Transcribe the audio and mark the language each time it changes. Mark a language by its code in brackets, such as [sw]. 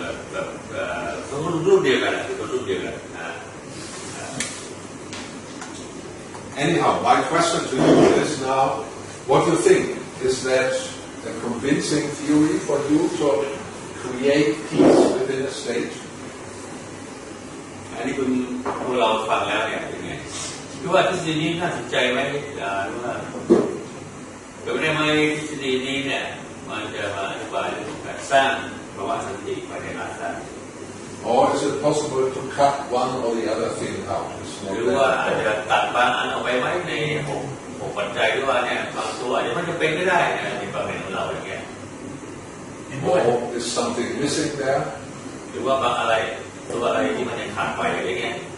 [th] แบบรุ่นเดียวกันคือรุ่นเดียวกันนะ [en] Anyhow, my question to you is now, what do you think? Is that a convincing theory for you to create peace within a state? [th] อันนี้คุณพวกเราฟังแล้วเนี่ยเป็นไงคิดว่าทฤษฎีนี้น่าสนใจไหมหรือว่าเป็นได้ไหมทฤษฎีนี้เนี่ยมันจะมาอธิบายเรื่องการสร้างภาวะสันติภายในรัฐได้ [en] Or is it possible to cut one or the other thing out? [th] หรือว่าอาจจะตัดบางอันออกไปไหมใน6 ปัจจัยหรือว่าเนี่ยบางตัวอาจจะไม่จำเป็นก็ได้ในความเห็นของเราอย่างเงี้ย [en] Or is something missing there? [th] หรือว่าบางอะไรตัวอะไรที่มันยังขาดไปอะไรเงี้ย